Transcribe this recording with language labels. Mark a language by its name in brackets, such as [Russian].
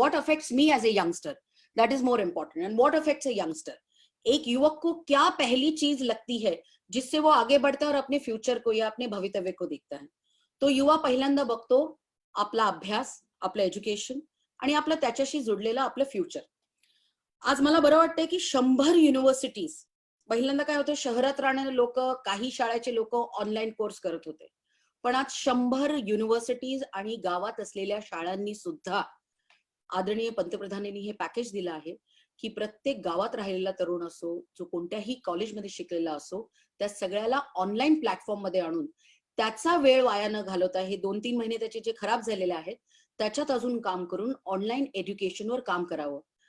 [English] What affects me as a youngster, that is more important. And what affects a youngster, [Hindi] एक युवक को क्या पहली चीज लगती है जिससे वो आगे बढ़ता है और अपने फ्यूचर को या अपने भवितव्य को दिखता है. [Marathi] तो युवा पहिल्यांदा बघतो आपला अभ्यास, आपलं एज्युकेशन आणि आपलं त्याच्याशी जुडलेलं आपलं फ्युचर. आज मला बरं वाटतंय की 100 युनिव्हर्सिटीज, पहिल्यांदा काय होतं, शहरात राहणारे लोक, काही शाळेचे लोक ऑनलाईन कोर्स करत होते, पण आज 100 युनिव्हर्सिटीज आणि गावात असलेल्या शाळांनी सुद्धा आदरणीय पंतप्रधानांनी हे पॅकेज दिलं आहे की प्रत्येक गावात राहिलेला तरुण असो, जो कोणत्याही कॉलेजमध्ये शिकलेला असो, त्या सगळ्याला ऑनलाईन प्लॅटफॉर्म मध्ये आणून त्याचा वेळ वाया न घालवता हे 2-3 महिने त्याचे जे खराब झालेले आहेत त्याच्यात अजून काम करून ऑनलाईन एज्युकेशनवर काम करावं.